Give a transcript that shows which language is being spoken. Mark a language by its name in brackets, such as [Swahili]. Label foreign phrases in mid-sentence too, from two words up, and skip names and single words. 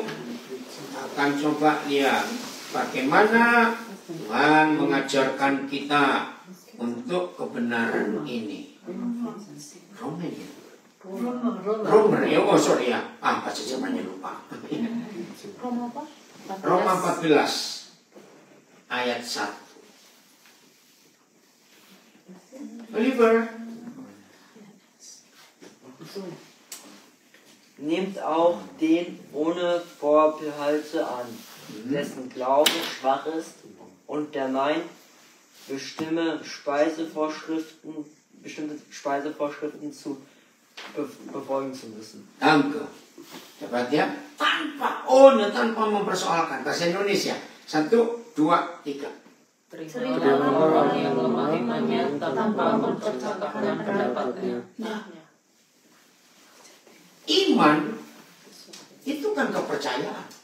[Indonesian] Akan coba lihat bagaimana Tuhan mengajarkan kita untuk kebenaran ini. Romain ya. Roma ya, oh sorry ya. Bahasa Jermannya lupa. Roma apa? Roma 14 ayat 1. Oliver. [German] Nehmt auch den ohne Vorbehalte an, dessen Glaube schwach ist und der meint, bestimmte Speisevorschriften zu befolgen zu müssen. Danke. [Indonesian] Dapat ya? Tanpa mempersoalkan. Bahasa Indonesia. 1, 2, 3. Terimalah orang yang lemah imannya tanpa mempercakapkan pendapatnya. Nah, iman itu kan kepercayaan.